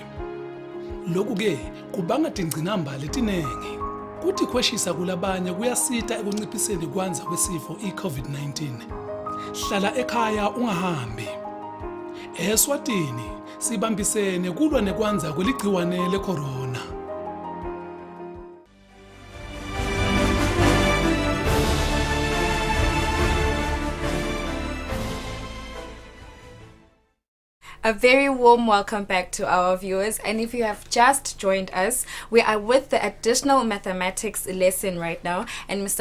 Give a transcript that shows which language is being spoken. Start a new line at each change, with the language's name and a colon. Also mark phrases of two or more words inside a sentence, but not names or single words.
Swati: Lokhu-ke kubanga tingcinamba letinengi. Kuthi khweshisa kulabanye kuyasita ekunciphiseni kwanza kwesifo i-COVID-19. Hlala ekhaya ungahambi. Eswatini sibambisene kulwa nekwanza kweligciwane lecorona.
English: A very warm welcome back to our viewers, and if you have just joined us, we are with the additional mathematics lesson right now, and Mr.